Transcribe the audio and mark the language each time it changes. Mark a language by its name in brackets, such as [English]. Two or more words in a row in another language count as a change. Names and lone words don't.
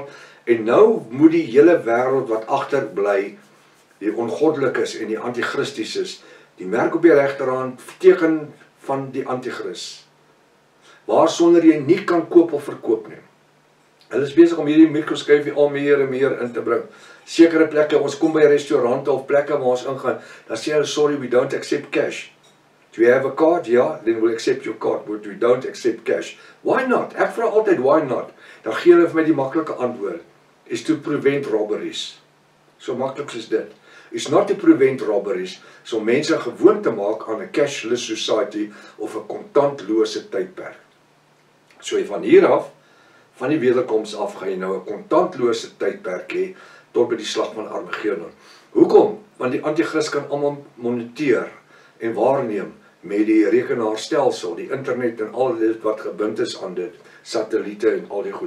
[Afrikaans] En nou moet die hele wêreld wat agterbly, die ongoddelikes en die antichristies, die merk op die regterhand, teken van die antichris, waarsonder jy nie kan koop of verkoop nie. Hulle is besig om hierdie mikroskyfie al meer en meer in te bring. Sekere plekke, ons kom by restaurante of plekke waar ons ingaan, dan sê hulle, [English] sorry, we don't accept cash. Do you have a card? Ja, then we'll accept your card, but we don't accept cash. Why not? [Afrikaans] Ek vra altyd, [English] why not? [Afrikaans] Dan gee hulle vir my die maklike antwoord, [English] is to prevent robberies. [Afrikaans] So maklik is dit. [English] It's not to prevent robberies, [Afrikaans] so mense gewoon te maak aan 'n [English] cashless society [Afrikaans] of 'n kontantlose tydperk. So van hier af, van die wederkoms af, gaan jy nou 'n kontantlose tydperk hê tot by die slag van Armageddon. Hoekom? Want die antichrist kan almal moniteer en waarneem met die rekenaarstelsel, die internet en al dit wat gebind is aan dit, satelliete en al die goed.